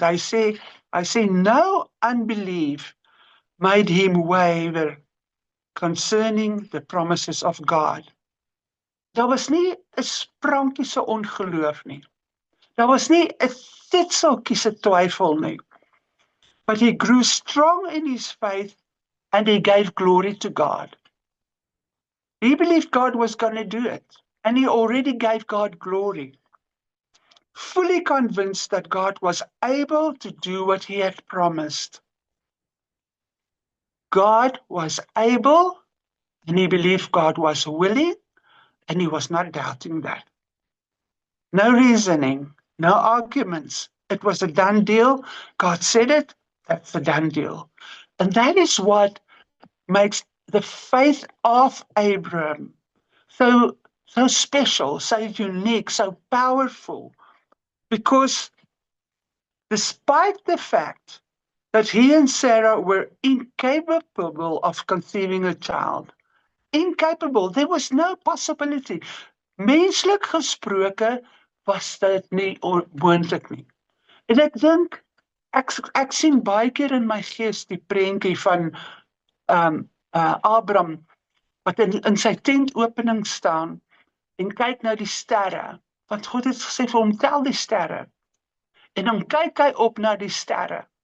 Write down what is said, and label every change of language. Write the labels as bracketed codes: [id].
[af] Hy sê, [en] no unbelief made him waver concerning the promises of God. [af] Daar was nie 'n sprankie se ongeloof nie. Daar was nie 'n titseltjie se twyfel nie. [en] But he grew strong in his faith and he gave glory to God. He believed God was going to do it, and he already gave God glory, fully convinced that God was able to do what he had promised. God was able, and he believed God was willing, and he was not doubting that. No reasoning, no arguments. It was a done deal. God said it, that's a done deal. And that is what makes the faith of Abraham so special, so unique, so powerful. Because despite the fact that he and Sarah were incapable of conceiving a child, incapable, there was no possibility. [af] Menslik gesproke was dit nie moontlik nie. En ek dink, ek sien baie keer in my gees die prentjie van Abraham, wat in sy tentopening staan, en kyk na die sterre, want God het gesê vir hom, tel die sterre, en dan kyk hy op na die sterre,